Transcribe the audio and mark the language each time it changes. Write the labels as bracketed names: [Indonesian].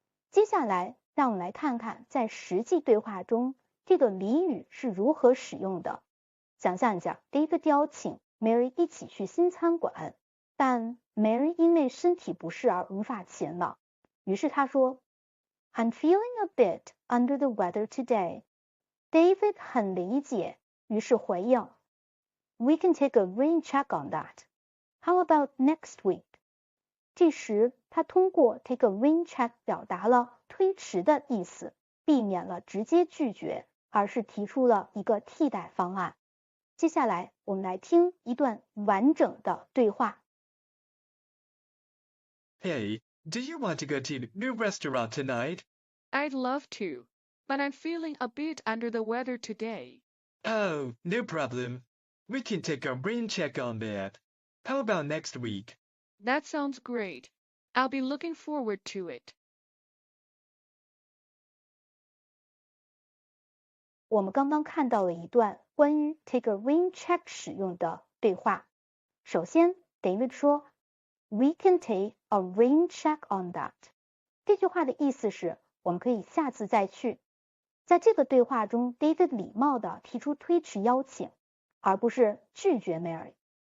[Chinese] 接下来让我们来看看在实际对话中这个俚语是如何使用的。想象一下， David 邀请 Mary 一起去新餐馆，但 Mary 因为身体不适而无法前往，于是他说 [English] I'm feeling a bit under the weather today。 David [Chinese] 很理解，于是回应 [English] We can take a rain check on that. How about next week? [Chinese] 这时他通过 take a rain check 表达了推迟的意思，避免了直接拒绝，而是提出了一个替代方案。接下来我们来听一段完整的对话。 [English] Hey, do you want to go to the new restaurant tonight? I'd love to, but I'm feeling a bit under the weather today. Oh, no problem. We can take a rain check on that. How about next week? That sounds great. I'll be looking forward to it. [Chinese] 我们刚刚看到了一段关于 take a rain check 使用的对话。首先 [English] David 说 We can take a rain check on that。 [Chinese] 这句话的意思是我们可以下次再去。在这个对话中 David 礼貌地提出推迟邀请，而不是拒绝 Mary。